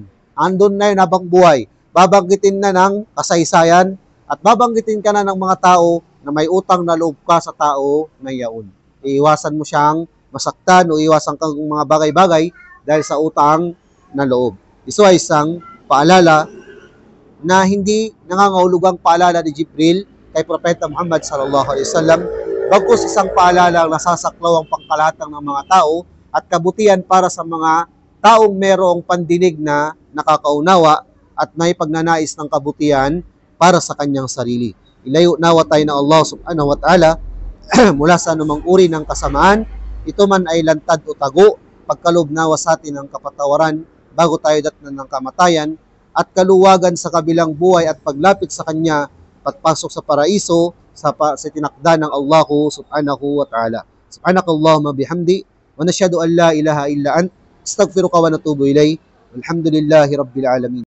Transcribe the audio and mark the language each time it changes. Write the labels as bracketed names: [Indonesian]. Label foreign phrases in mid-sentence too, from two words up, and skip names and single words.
[Filipino] Andun na yun habang buhay. Babanggitin na ng kasaysayan at babanggitin ka na ng mga tao na may utang na loob ka sa tao na yaon. Iiwasan mo siyang masaktan o iwasan kang mga bagay-bagay dahil sa utang na loob. Ito ay isang paalala na hindi nangangahulugang paalala ni Jibril kay Propeta Muhammad [Arabic] صلى الله عليه وسلم, [Filipino] bagkus isang paalala ang nasasaklaw ang pangkalahatan ng mga tao at kabutihan para sa mga taong merong pandinig na nakakaunawa at may pagnanais ng kabutihan para sa kanyang sarili. Ilayo nawa tayo ng Allah [Arabic] سبحانه وتعالى [Filipino] mula sa anumang uri ng kasamaan, ito man ay lantad o tago, pagkaloob nawa sa atin ng kapatawaran bago tayo datnan ng kamatayan, at kaluwagan sa kabilang buhay at paglapit sa Kanya, patpasok sa paraiso, sa tinakda ng Allah [Arabic] سبحانه وتعالى. سبحانك اللهم بحمدك ونشهد أن لا إله إلا أنت أستغفرك ونتوب إليك والحمد لله رب العالمين.